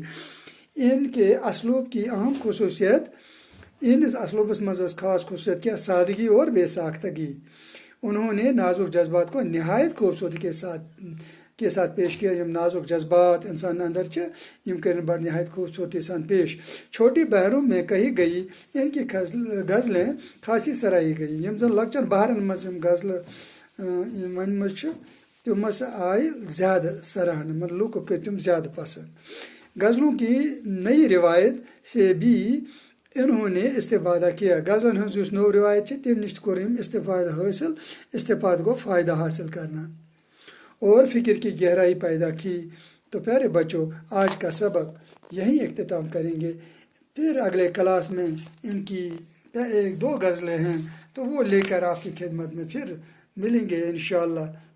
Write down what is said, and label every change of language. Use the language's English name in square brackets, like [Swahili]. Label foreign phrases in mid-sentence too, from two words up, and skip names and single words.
[Hindi] इनके असलूब की अहम खसूसियत [Kashmiri] इस असलूबस मज़ खास खसूसियत क्या सादगी और बेसाख्तगी। [Hindi] उन्होंने नाजुक जज्बात को नहायत खूबसूरती के साथ पेश किया। [Kashmiri] यम नाजुक जज्बात इंसान अंदर यम कर बड़ नहायत खूबसूरती सान पेश। [Hindi] छोटी बहरों में कही गई इनकी गज़लें खासी सराही गई। [Kashmiri] यम जन लक्चन बहरन मज गज़ल वन मज तम आय ज़्यादा सराहन मतलब लूक कर तम ज़्यादा पसंद। [Hindi] गज़लों की नई रिवायत से भी इन्होंने इस्तेफादा किया। [Kashmiri] गज़लन हज नो रिवायत तम नश कोर इस्तेफाद [Hindi] को फ़ायदा हासिल करना और फ़िक्र की गहराई पैदा की। तो प्यारे बच्चों आज का सबक यहीं इख्तिताम करेंगे, फिर अगले क्लास में इनकी 1-2 गज़लें हैं तो वो लेकर आपकी खिदमत में फिर मिलेंगे इंशाअल्लाह।